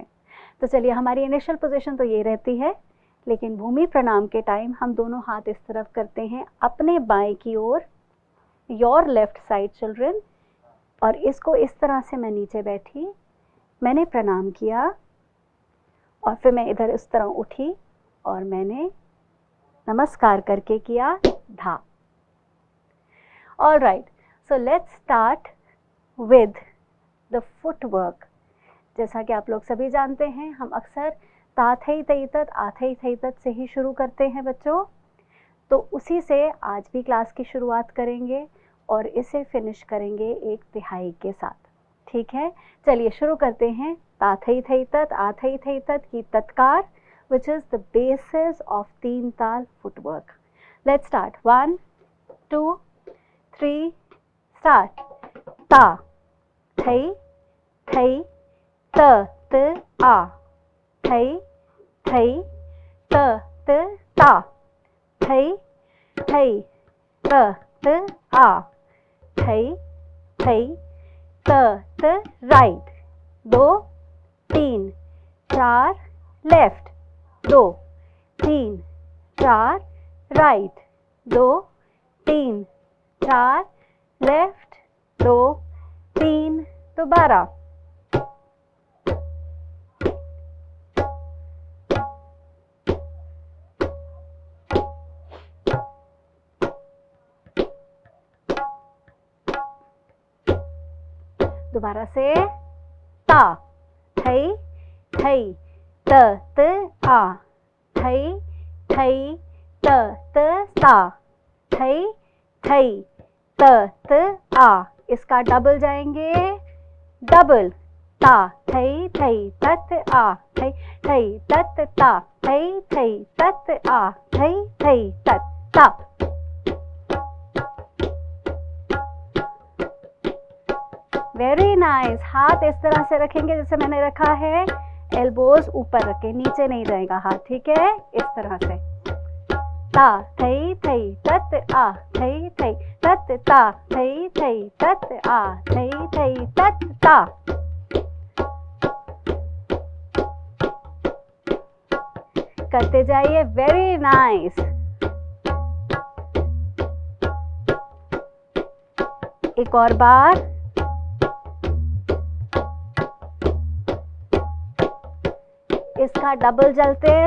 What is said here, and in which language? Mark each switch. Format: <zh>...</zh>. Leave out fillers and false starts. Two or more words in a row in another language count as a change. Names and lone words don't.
<hi>तो चलिए, हमारी इनिशियल पोजीशन तो ये रहती है, लेकिन भूमि प्रणाम के टाइम हम दोनों हाथ इस तरफ करते हैं अपने बाएं की ओर,</hi> <en>your left side children,</en> <hi>और इसको इस तरह से मैं नीचे बैठी, मैंने प्रणाम किया और फिर मैं इधर इस तरह उठी और मैंने नमस्कार करके किया धा।</hi> <en>All right, so let's start with the footwork.</en> <hi>जैसा कि आप लोग सभी जानते हैं, हम अक्सर ताथई तई तत आथई थई तत से ही शुरू करते हैं बच्चों। तो उसी से आज भी क्लास की शुरुआत करेंगे और इसे फिनिश करेंगे एक तिहाई के साथ। ठीक है, चलिए शुरू करते हैं। ताथई थई तत आथई थई तत की तत्कार,</hi> <en>which is the basis of तीन ताल फुटवर्क। Let's start. 1, 2, 3, start. ता थई थई त त आ, थई थई त त ता, थई थई त त आ, थई थई त त right, 2 3 4 left, 2 3 4 right, 2 3 4 left, 2 3 दोबारा,</en> <hi>दोबारा से ता थई थई त त आ, थई थई त त ता, थई थई त त आ। इसका डबल जाएंगे, डबल ता थई थई तत आ, थई थई तत ता, थई थई तत आ, थई थई तत ता।</hi> <en>Very nice.</en> <hi>हाथ इस तरह से रखेंगे जैसे मैंने रखा है, एल्बोज ऊपर रखें, नीचे नहीं जाएगा हाथ, ठीक है, इस तरह से। ता थई थई तत आ, थई थई तत ता, थई थई तत आ, थई थई तत ता। करते जाइए,</hi> <en>very nice.</en> <hi>एक और बार, इसका डबल चलते हैं।</hi>